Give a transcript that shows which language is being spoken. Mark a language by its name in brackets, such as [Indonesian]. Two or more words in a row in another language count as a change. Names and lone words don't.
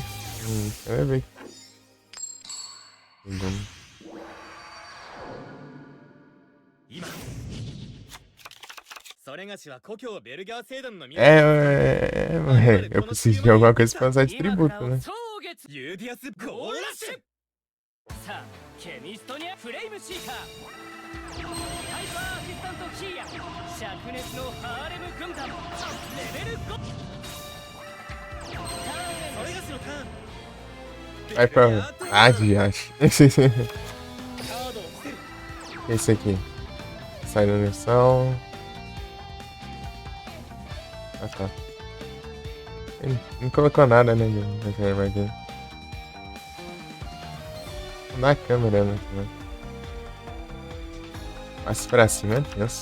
[Portuguese] Vai ver. Eu preciso de alguma coisa pra usar de tributo, né? [Japanese] ユーディアスゴーラッシュさあケミストニアフレイムシーカーハイパーアシスタントキーヤ灼熱のハーレム軍団レベル5それがしのターン [Portuguese] Vai pra. Ah, de acho. [Japanese] カードを伏せる [Portuguese] Esse aqui. saindo missão. Ah, tá. Ele não colocou nada, né? Vai aqui. Na câmera, né? Mais pra cima, Deus.